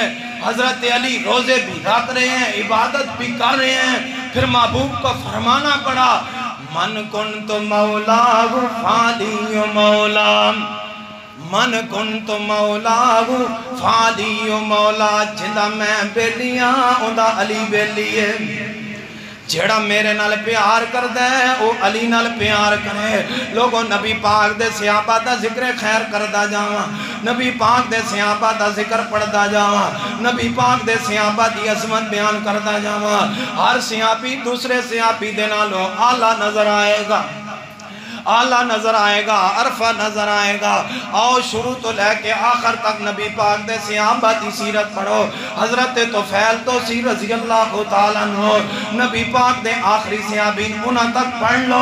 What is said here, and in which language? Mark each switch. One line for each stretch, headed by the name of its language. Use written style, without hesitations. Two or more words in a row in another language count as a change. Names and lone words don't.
Urdu: حضرت علی روزے بھی رکھ رہے ہیں، عبادت بھی کر رہے ہیں، پھر محبوب کو فرمانا پڑا
Arabic: من کنت مولاہ فعلی مولا، من کنت مولاہ فعلی مولا.
Punjabi: جندا میں بیلیاں اوندا علی بیلی ہے. جیڑا میرے نال پیار کردہ ہے وہ علی نال پیار کرے. لوگوں نبی پاک دے صحابہ دا ذکر خیر کردہ جاواں، نبی پاک دے صحابہ دا ذکر پڑھدہ جاواں، نبی پاک دے صحابہ دی عظمت بیان کردہ جاواں. ہر صحابی دوسرے صحابی دے نالوں اعلیٰ نظر آئے گا، اعلیٰ نظر آئے گا، عرفہ نظر آئے گا. آؤ شروع تو لے کے آخر تک نبی پاک دے صحابہ دی سیرت پڑھو. حضرت طفیل توسی رضی اللہ تعالیٰ عنہ نبی پاک دے آخری صحابین انہاں تک پڑھ لو.